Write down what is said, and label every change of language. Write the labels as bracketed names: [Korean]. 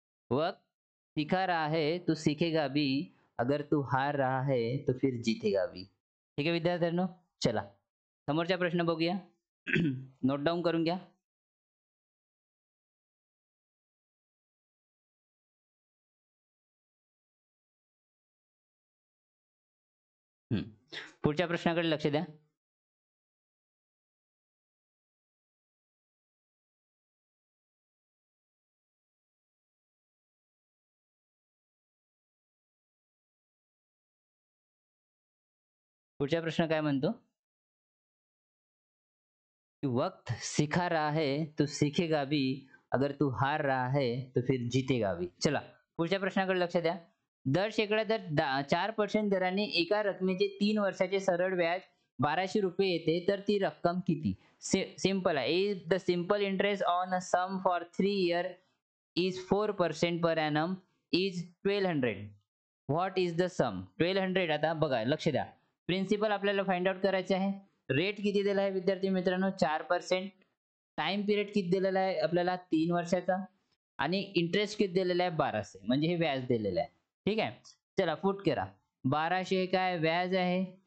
[Hindi] वक्त सिखा रहा है तू सीखेगा भी, अगर तू हार रहा है तो फिर जीतेगा भी. [Marathi] ठीक आहे विद्यार्थ्यांनो. चला, समोरचा प्रश्न बघूया. नोट डाऊन करून घ्या. पुढच्या प्रश्नाकडे लक्ष द्या. पुढचा प्रश्न काय म्हणतो? [Hindi] वक्त सिखा रहा है तो सीखेगा भी, अगर तू हार रहा है तो फिर जीतेगा भी. [Marathi] चला, पुढच्या प्रश्नाकडे लक्ष द्या. दर शेकडा दर 4% दराने एका रकमेचे 3 वर्षाचे सरळ व्याज 1200 रुपये येते, तर ती रक्कम किती? सिंपल आहे. [English] If the simple interest on a sum for 3 year is 4% per annum is 1200. What is the sum? [Marathi] 1200. आता बघा, लक्ष द्या. प्रिन्सिपल आपल्याला फाइंड आउट करायचे आहे. रेट किती दिला आहे विद्यार्थी मित्रांनो? 4%. टाइम पिरियड किती दिलेला आहे आपल्याला? 3 वर्षाचा. आणि इंटरेस्ट किती दिलेला आहे? 1200. म्हणजे हे व्याज दिलेलं आहे. ठीक आहे. चला, फुट करा. 1200 काय व्याज आहे?